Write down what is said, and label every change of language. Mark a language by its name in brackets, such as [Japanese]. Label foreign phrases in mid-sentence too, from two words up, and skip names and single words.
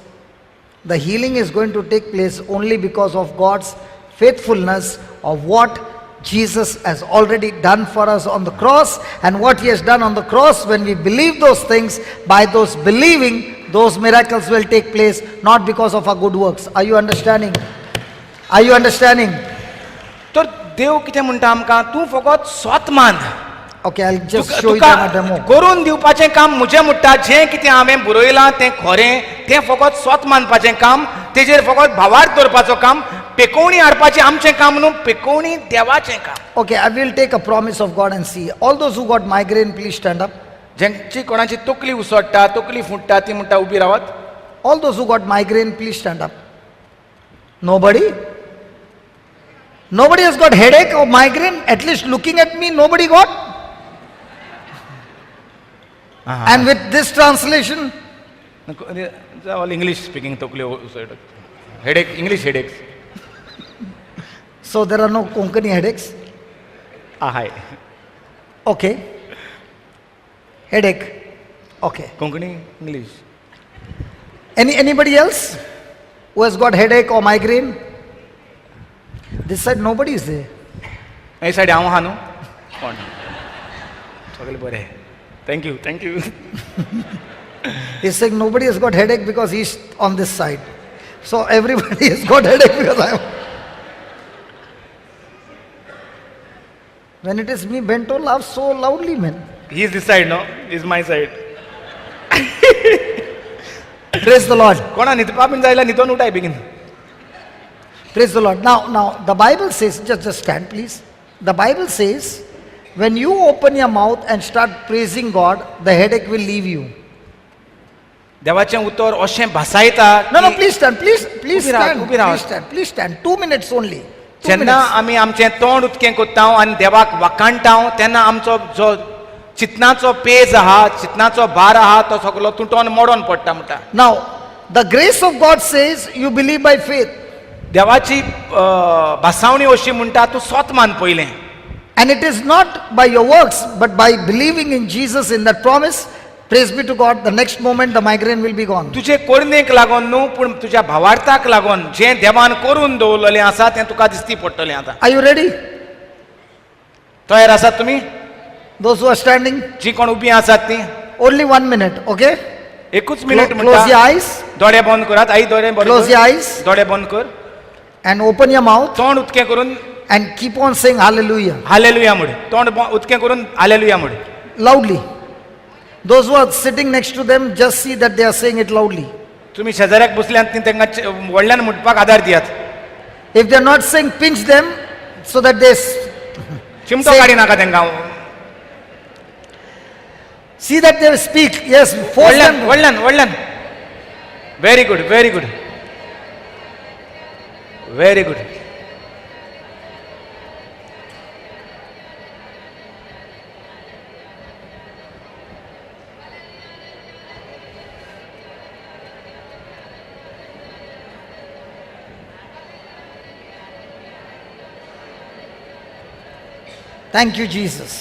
[English] The healing is going to take place only because of God's faithfulness of what Jesus has already done for us on the cross, and what He has done on the cross. When we believe those things, by those believing, those miracles will take place, not because of our good works. Are you understanding? Are you understanding? [Konkani] तर देव कितें म्हणटा आमकां, तूं फकत स्वत मान. [English] Okay, I'll just show you a demo. [Konkani] करून दिवपाचें काम म्हजें म्हणटा. जें कितें हांवें बरयलां तें खरें, तें फकत स्वत मानपाचें काम, तेजेर फकत भावार्थ दवरपाचो काम, पेकोवणी हाडपाचें आमचें काम न्हू, पेकोवणी देवाचें काम. [English] Okay, I will take a promise of God and see. All those who got migraine, please stand up. [Konkani] जेंची कोणाची तकली उसळटा, तकली फुट्टा, ती म्हणटा उबी रावत. [English] All those who got migraine, please stand up. Nobody? Nobody has got headache or migraine? At least looking at me, nobody got? And with this translation, All English speaking [Konkani] तकली उसळटा. [English] हेडेक, English headaches. so there are no Konkani headaches? हाय. Okay. Headache. Okay. Konkani, English. Anybody else who has got headache or migraine? This side nobody is there. [Konkani] हे सायड हांव आहा न्हू. कोण? सगळें बरें. [English] Thank you, thank you. He's saying nobody has got headache because he's on this side. So everybody has got headache because I am. When it is me, Bento laughs so loudly, man. He is this side, no? He is my side. Praise the Lord. [Konkani] कोणा न्हिदपा बीन जायला न्हिदोन उठाय बेगीन. [English] Praise the Lord. Now the Bible says, just stand please. The Bible says, when you open your mouth and start praising God, the headache will leave you. [Konkani] देवाचें उतर अशें भासायता. [English] No, please stand, please [Konkani] उबी राव, [English] stand, [Konkani] उबी राव. [English] please stand. 2 minutes only. 2 [Konkani] जेन्ना [English] minutes. [Konkani] आमी आमचें तोंड उदकें कोत्ता आनी देवाक वखाणटा, तेन्ना आमचो जो चितनाचो पेज आहा, चितनाचो भार आहा, तो सगळो तुटोन मोडोन पडटा म्हणटा. [English] Now, the grace of God says you believe by faith. [Konkani] देवाची भासावणी अशी म्हणटा, तूं स्वत मान पयलें. [English] And it is not by your works, but by believing in Jesus in that promise. Praise be to God. The next moment the migraine will be gone. [Konkani] तुजे कोरनेक लागोन न्हू, पूण तुज्या भावार्थाक लागोन जें देवान करून दवरलेलें आसा तें तुका दिसती पडटलें आतां. [English] Are you ready? [Konkani] तयार आसात तुमी? [English] Those who are standing, [Konkani] जी कोण उबी आसात ती [English] only 1 minute, okay? [Konkani] एकूच मिनिट [English] Close your [Konkani] म्हणटा. [English] eyes [Konkani] दोळे बंद करात. आई दोळे बंद [English] Close your [Konkani] कर. [English] eyes. [Konkani] दोळे बंद कर. [English] and open your mouth [Konkani] तोंड उदकें करून [English] and keep on saying hallelujah [Konkani] हालेलुया म्हण. तोंड उदकें करून हालेलुया म्हण. [English] loudly. Those who are sitting next to them, just see that they are saying it loudly. [Konkani] तुम्ही शेजाऱ्याक बसल्यात ती तांकां व्हडल्यान म्हणपाक आदार दियात. [English] If they are not saying, pinch them so that they [Konkani] चिमटो [English] say- [Konkani] काडी नाका तांकां. [English] see that they speak. Yes, force [Konkani] व्हडल्यान [English] them. [Konkani] व्हडल्यान व्हडल्यान. [English] Very good, very good, very good. Thank you, Jesus.